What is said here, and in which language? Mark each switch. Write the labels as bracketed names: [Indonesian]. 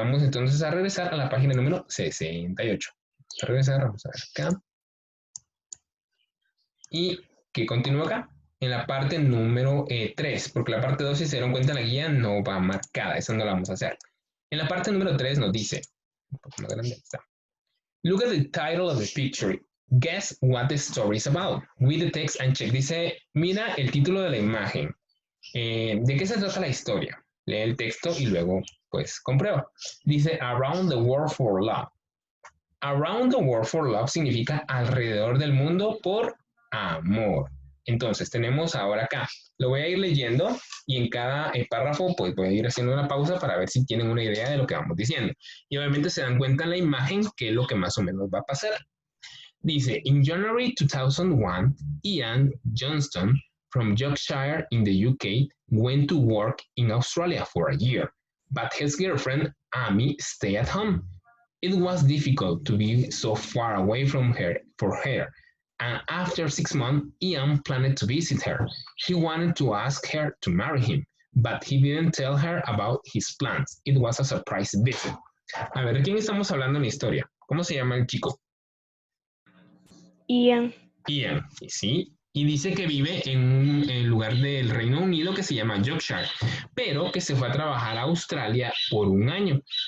[Spanish] Vamos entonces a regresar a la página número 68. A regresar, vamos a ver acá. Y que continúa acá, en la parte número 3, porque la parte 2, si se dieron cuenta, en la guía no va marcada, esa no la vamos a hacer. En la parte número 3 nos dice, un poco más grande, está. [English] Look at the title of the picture. Guess what the story is about. Read the text and check. [Spanish] Dice, mira el título de la imagen. ¿De qué se trata la historia? Lee el texto y luego, pues, comprueba. Dice, [English] Around the World for Love. [Spanish] Around the World for Love significa alrededor del mundo por amor. Entonces, tenemos ahora acá. Lo voy a ir leyendo y en cada párrafo pues voy a ir haciendo una pausa para ver si tienen una idea de lo que vamos diciendo. Y obviamente se dan cuenta en la imagen qué es lo que más o menos va a pasar. [English] Dice, in January 2001, Ian Johnston from Yorkshire in the UK went to work in Australia for a year, but his girlfriend, Amy, stayed at home. It was difficult to be so far away from her for her, and after 6 months, Ian planned to visit her. He wanted to ask her to marry him, but he didn't tell her about his plans. It was a surprise visit. [Spanish] A ver, ¿de quién estamos hablando en la historia? ¿Cómo se llama el chico? Ian. Ian, ¿sí? Y dice que vive en un lugar del Reino Unido que se llama Yorkshire, pero que se fue a trabajar a Australia por un año.